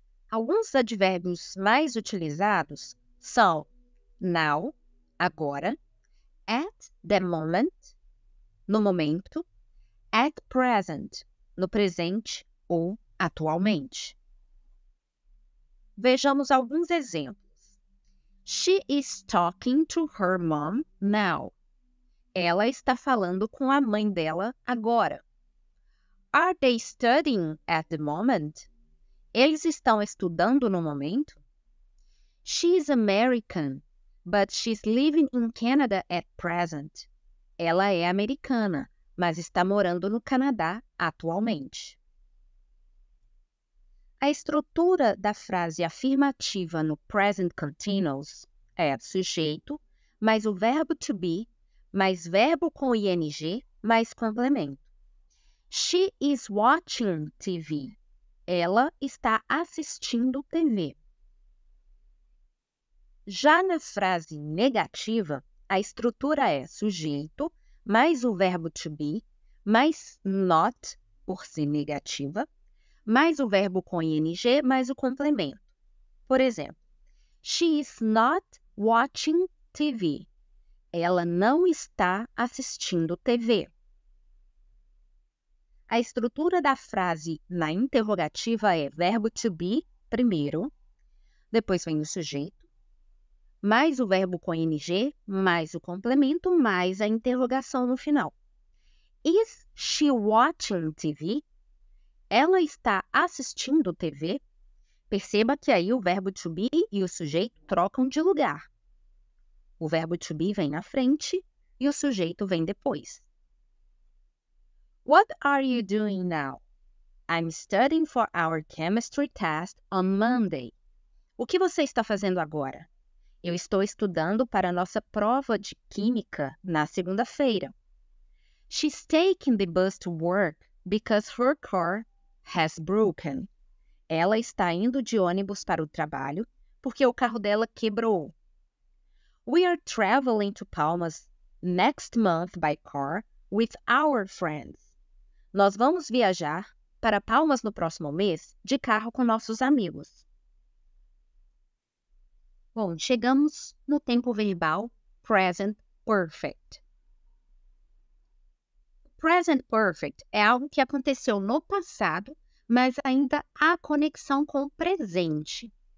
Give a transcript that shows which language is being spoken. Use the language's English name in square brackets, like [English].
[Portuguese] Alguns advérbios mais utilizados são now, agora, [English] at the moment, [Portuguese] no momento, [English] at present, [Portuguese] no presente ou atualmente. Vejamos alguns exemplos. [English] She is talking to her mom now. [Portuguese] Ela está falando com a mãe dela agora. [English] Are they studying at the moment? [Portuguese] Eles estão estudando no momento? [English] She is American, but she's living in Canada at present. [Portuguese] Ela é americana, mas está morando no Canadá atualmente. A estrutura da frase afirmativa no present continuous é sujeito, mais o verbo to be, mais verbo com ing, mais complemento. [English] She is watching TV. [Portuguese] Ela está assistindo TV. Já na frase negativa, a estrutura é sujeito, mais o verbo to be, mais not, por ser negativa, mais o verbo com ing, mais o complemento. Por exemplo, [English] she is not watching TV. [Portuguese] Ela não está assistindo TV. A estrutura da frase na interrogativa é verbo to be primeiro, depois vem o sujeito, mais o verbo com ing, mais o complemento, mais a interrogação no final. [English] Is she watching TV? [Portuguese] Ela está assistindo TV? Perceba que aí o verbo to be e o sujeito trocam de lugar. O verbo to be vem na frente e o sujeito vem depois. [English] What are you doing now? I'm studying for our chemistry test on Monday. [Portuguese] O que você está fazendo agora? Eu estou estudando para a nossa prova de química na segunda-feira. [English] She's taking the bus to work because her car has broken. [Portuguese] Ela está indo de ônibus para o trabalho porque o carro dela quebrou. [English] We are traveling to Palmas next month by car with our friends. [Portuguese] Nós vamos viajar para Palmas no próximo mês de carro com nossos amigos. Bom, chegamos no tempo verbal present perfect. Present perfect é algo que aconteceu no passado, mas ainda há conexão com o presente.